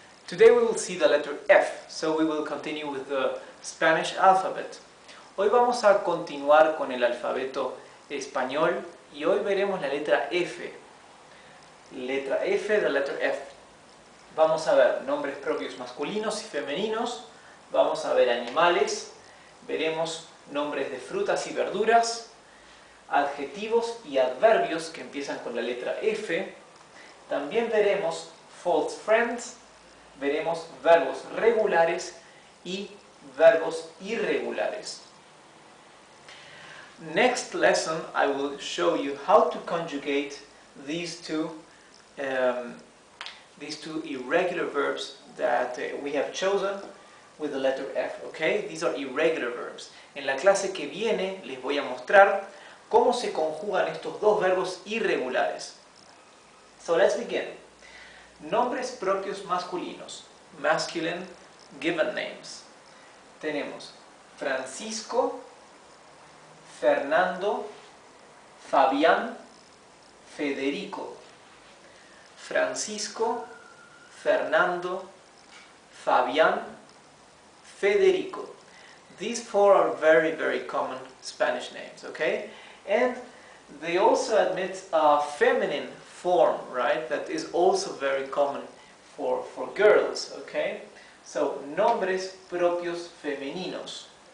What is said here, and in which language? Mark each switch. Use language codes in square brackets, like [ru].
[en] Today we will see the letter F, so we will continue with the Spanish alphabet. [es] Hoy vamos a continuar con el alfabeto español y hoy veremos la letra F. Letra F, [en] the letter F. [es] Vamos a ver nombres propios masculinos y femeninos, vamos a ver animales, veremos nombres de frutas y verduras, adjetivos y adverbios que empiezan con la letra F. También veremos false friends, veremos verbos regulares y verbos irregulares. [en] Next lesson I will show you how to conjugate these two irregular verbs that we have chosen with the letter F, okay? These are irregular verbs. [es] En la clase que viene les voy a mostrar cómo se conjugan estos dos verbos irregulares. [en] So let's begin. [es] Nombres propios masculinos, [en] masculine given names. [es] Tenemos Francisco, Fernando, Fabián, Federico. Francisco, Fernando, Fabián, Federico. [en] These four are very, very common Spanish names, okay? And they also admit a feminine form, right? That is also very common for girls, okay? [es] So, nombres propios femeninos.